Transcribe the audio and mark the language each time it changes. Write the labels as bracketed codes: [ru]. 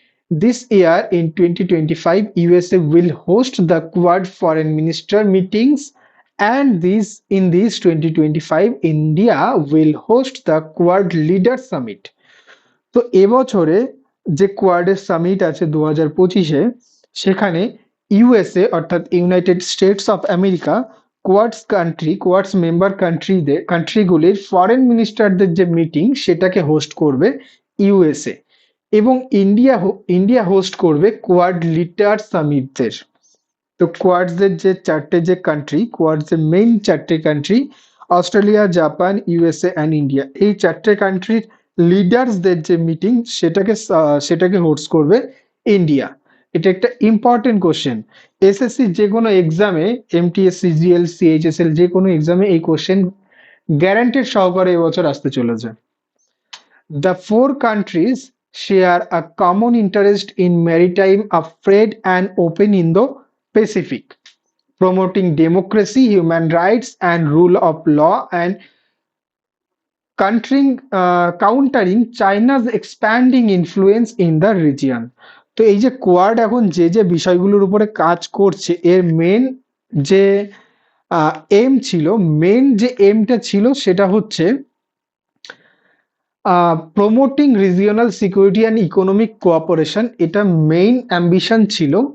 [en] This year in 2025, USA will host the Quad foreign minister meetings, and in these 2025 India will host the Quad leader summit। [bn] তো এবছরে যে কোয়াডের summit আছে 2025-এ, সেখানে USA অর্থাৎ United states of America quads member কান্ট্রিগুলির foreign মিনিস্টারদের যে meeting, সেটাকে host করবে USA, এবং ইন্ডিয়া হোস্ট করবে কোয়াড লিডার সামিটদের। তো কোয়াডসের যে চারটে যে কান্ট্রি, কোয়াডসের মেইন চারটে country Australia, Japan, USA and India, এই চারটে কান্ট্রির লিডার্সদের যে মিটিং, সেটাকে হোস্ট করবে ইন্ডিয়া। এটা একটা ইম্পর্টেন্ট কোশ্চেন। এসএসসি যে কোনো এক্সামে, এমটিএস, সিজিএল, সিএইচএসএল, যে কোনো এক্সামে এই কোশ্চেন গ্যারান্টেড সহকারে এবছর আসতে চলেছে। [en] The four countries share a common interest in maritime trade and open Indo-Pacific, promoting democracy, human rights, and rule of law, and countering China's expanding influence in the region. [bn] তো এই যে quad এখন যে বিষয়গুলোর উপরে কাজ করছে এর মেন যে এম ছিল, মেন যে এমটা ছিল সেটা হচ্ছে [en] promoting regional security and economic cooperation, [bn] এটা মেইন অ্যাম্বিশন ছিল।